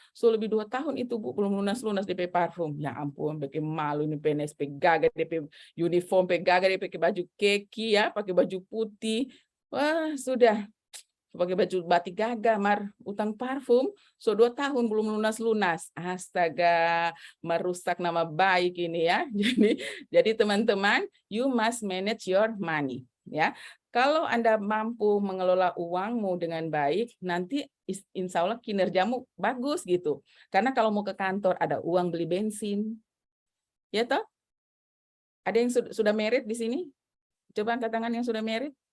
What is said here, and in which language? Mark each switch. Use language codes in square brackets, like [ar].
[id] So lebih 2 tahun itu Bu belum lunas DP parfum. Ya ampun, pakai malu ini PNS gagal DP uniform, gagal DP pakai baju keki ya, pakai baju putih. Wah, sudah pakai baju batik gagah, utang parfum, so 2 tahun belum lunas-lunas. Astaga, merusak nama baik ini ya. Jadi teman-teman, [en] you must manage your money. [id] Ya, kalau Anda mampu mengelola uangmu dengan baik, nanti insya Allah kinerjamu bagus gitu. Karena kalau mau ke kantor ada uang beli bensin, ya toh? Ada yang sudah merit di sini? Coba angkat tangan yang sudah merit.